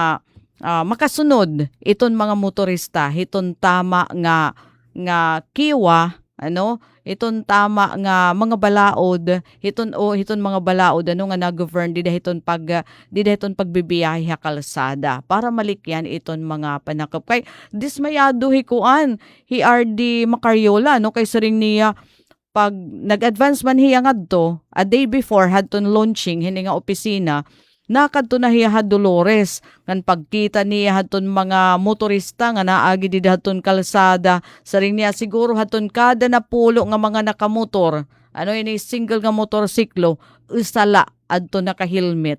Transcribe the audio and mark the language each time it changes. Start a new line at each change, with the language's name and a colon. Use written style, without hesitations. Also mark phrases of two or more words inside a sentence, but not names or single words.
Waray: makasunod iton mga motorista hiton tama nga kiwa iton tama nga mga balaod hiton mga balaod nga na-govern didahiton pagbibiyahe ha kalsada para malikyan iton mga panakop kay dismayado hikuan hi RD Macariola kay saring niya pag nag-advance man hiya ngadto,
English: a day before
Waray: hadton launching hini nga opisina, nakadto na hiya Dolores ngan pagkita niya hadton mga motorista nga naagi di hadton kalsada, saring niya siguro hadton kada napulo nga mga nakamotor, ini single nga motorsiklo, usala adto naka-helmet.